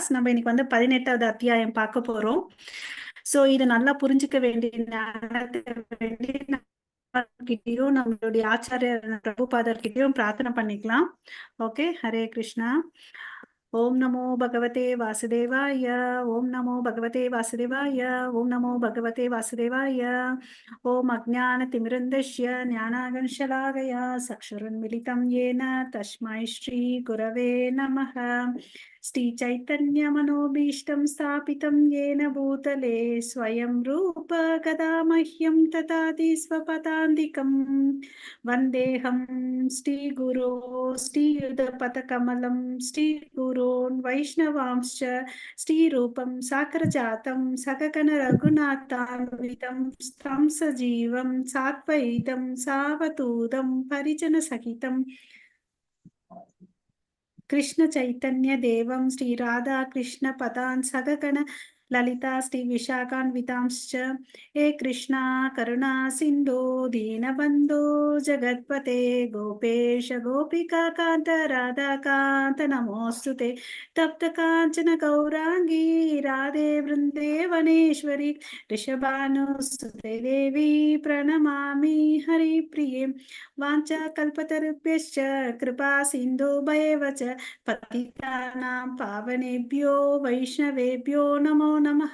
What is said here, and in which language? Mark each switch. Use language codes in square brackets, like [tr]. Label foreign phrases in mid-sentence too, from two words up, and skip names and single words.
[ta] நம்ம இன்னைக்கு வந்து 18வது அத்தியாயம் பார்க்க போறோம். ஸோ இதை நல்லா புரிஞ்சுக்க கிட்டயும் நம்மளுடைய ஆச்சாரியர் பிரபுபாதர் கிட்டயும் பிரார்த்தனை பண்ணிக்கலாம். [sa] ஓகே. हरे कृष्णा। ॐ नमो भगवते वासुदेवाय. ॐ नमो भगवते वासुदेवाय। ॐ नमो भगवते वासुदेवाय. ॐ अज्ञान तिमिरान्धस्य ज्ञानाञ्जनशलाकया चक्षुरुन्मीलितम् येन तस्मै श्री गुरवे नमः. श्री चैतन्य मनोऽभीष्टं स्थापितं येन भूतले स्वयं रूपः कदा मह्यं ददाति स्वपदान्तिकम् वन्देऽहं श्री गुरोः श्रीयुतपदकमलं श्री गुरून् वैष्णवांश्च श्रीरूपं साग्रजातं सहगण रघुनाथान्वितं तं सजीवं साद्वैतं सावधूतं परिजन सहितं कृष्ण चैतन्य देवं श्री राधा कृष्ण पदान् सगगण ललिता श्री विशाखान्वितांश्च हे कृष्णा करुणा सिन्धो दीनबन्धो जगत्पते गोपेश गोपिका कान्त राधा कान्त नमोऽस्तुते तप्त काञ्चन गौराङ्गी राधे वृन्दे वनेश्वरी ऋषभानुसुते देवी प्रणमामि हरिप्रिये वाञ्छाकल्पतरुभ्यश्च कृपा सिन्धुभ्येव च पतितानां पावनेभ्यो वैष्णवेभ्यो नमो नमः.